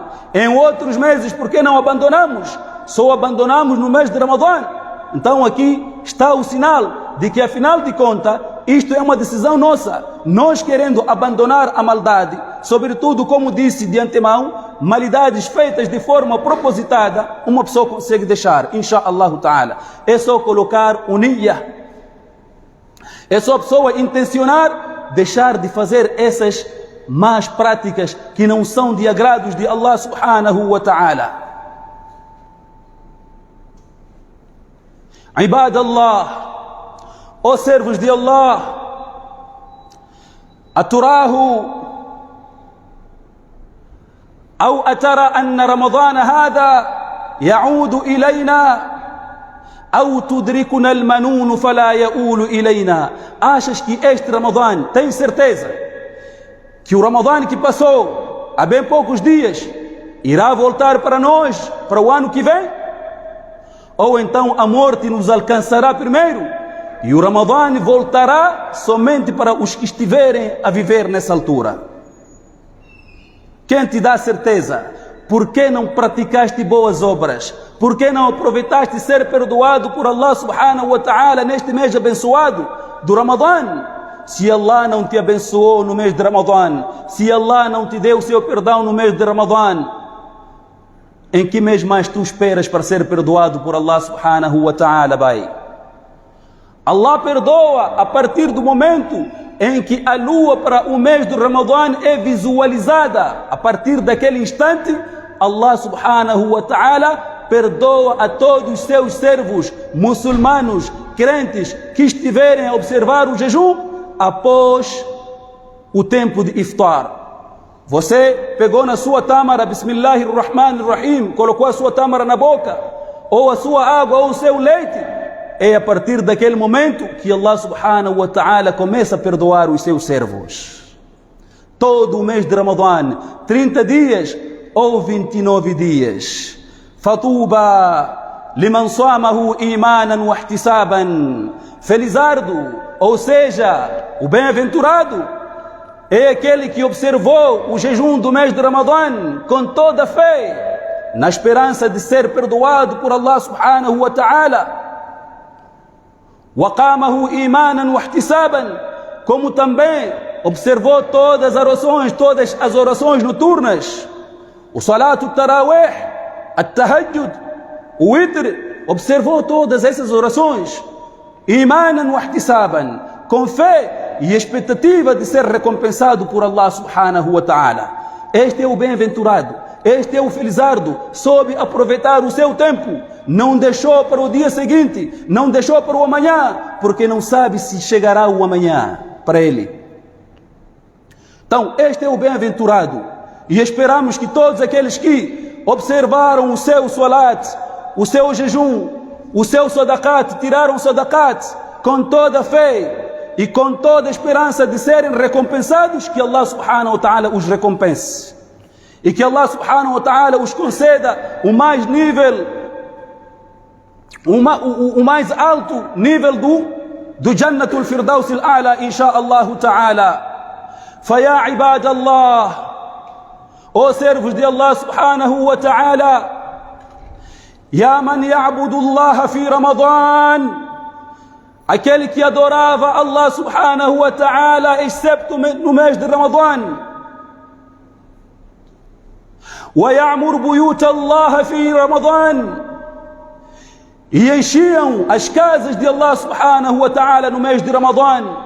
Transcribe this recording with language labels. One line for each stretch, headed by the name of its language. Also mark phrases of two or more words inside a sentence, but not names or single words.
Portuguese: Em outros meses, por que não abandonamos? Só abandonamos no mês de Ramadã. Então aqui está o sinal de que, afinal de contas, isto é uma decisão nossa. Nós querendo abandonar a maldade, sobretudo, como disse de antemão, maldades feitas de forma propositada, uma pessoa consegue deixar,
Arabic: إن شاء الله تعالى.
Portuguese: É só colocar o niyyah. É só a pessoa intencionar deixar de fazer essas más práticas que não são de agrados de
Arabic: الله سبحانه وتعالى.
Portuguese: Ibadallah, ó servos de Allah,
Arabic: aturahu أو أترى أن رمضان هذا يعود إلينا أو تدركنا المنون فلا يؤول إلينا.
Portuguese: Achas que este Ramadã, tem certeza que o Ramadã que passou há bem poucos dias irá voltar para nós para o ano que vem? Ou então a morte nos alcançará primeiro e o Ramadã voltará somente para os que estiverem a viver nessa altura? Quem te dá certeza? Por que não praticaste boas obras? Por que não aproveitaste ser perdoado por
Arabic: الله سبحانه وتعالى
Portuguese: neste mês abençoado do Ramadã? Se Allah não te abençoou no mês de Ramadã, se Allah não te deu o seu perdão no mês de Ramadã, em que mês mais tu esperas para ser perdoado por
Arabic: الله سبحانه وتعالى,
Portuguese: bai? Allah perdoa a partir do momento em que a lua para o mês do Ramadã é visualizada. A partir daquele instante,
Arabic: الله سبحانه وتعالى
Portuguese: perdoa a todos os seus servos muçulmanos, crentes, que estiverem a observar o jejum após o tempo de iftar. Você pegou na sua tâmara, Bismillahirrahmanirrahim, colocou a sua tâmara na boca, ou a sua água, ou o seu leite. É a partir daquele momento que
Arabic: الله سبحانه وتعالى
Portuguese: começa a perdoar os seus servos. Todo o mês de Ramadã, 30 dias ou 29 dias.
Arabic: فطوبى لمن صامه إيمانا واحتسابا.
Portuguese: Felizardo, ou seja, o bem-aventurado, é aquele que observou o jejum do mês de Ramadã com toda a fé, na esperança de ser perdoado por
Arabic: الله سبحانه وتعالى. وقامه إيمانا واحتسابا,
Portuguese: como também observou todas as orações noturnas, o
Arabic: صلاة التراويح,
Portuguese: at-tahajjud, o witr, observou todas essas orações,
Arabic: إيمانا واحتسابا,
Portuguese: com fé e expectativa de ser recompensado por
Arabic: الله سبحانه وتعالى.
Portuguese: Este é o bem-aventurado, este é o felizardo, soube aproveitar o seu tempo, não deixou para o dia seguinte, não deixou para o amanhã, porque não sabe se chegará o amanhã para ele. Então, este é o bem-aventurado, e esperamos que todos aqueles que observaram o seu salat, o seu jejum, o seu sadaqat, tiraram sadaqat com toda a fé e com toda a esperança de serem recompensados, que
Arabic: الله سبحانه وتعالى
Portuguese: os recompense. E que
Arabic: الله سبحانه وتعالى
Portuguese: os conceda o mais alto nível do Jannatul Firdaus al-A'la,
Arabic: إن شاء الله تعالى. فيا عباد الله,
Portuguese: ó servos de
Arabic: الله سبحانه وتعالى, يا من يعبد الله في رمضان,
Portuguese: aquele que adorava
Arabic: الله سبحانه وتعالى
Portuguese: excepto no mês de Ramadã,
Arabic: ويعمر بيوت الله في رمضان,
Portuguese: e enchiam as casas de
Arabic: الله سبحانه وتعالى
Portuguese: no mês de Ramadã.